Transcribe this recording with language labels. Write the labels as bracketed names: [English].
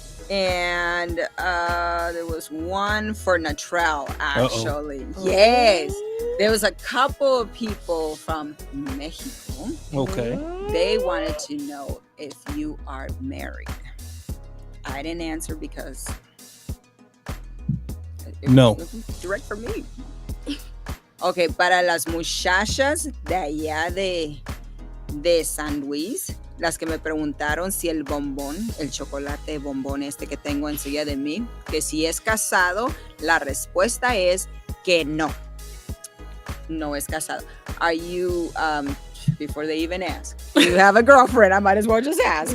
[English] And there was one for Natral, actually. Uh-oh. Yes. There was a couple of people from Mexico. Okay. They wanted to know if you are married. I didn't answer because it No. was direct for me. [Spanish] Ok, para las muchachas de allá de San Luis, las que me preguntaron si el bombón, el chocolate bombón este que tengo enseguida de mí, que si es casado, la respuesta es que no. No es casado. [English] Are you, before they even ask, you have a girlfriend? I might as well just ask.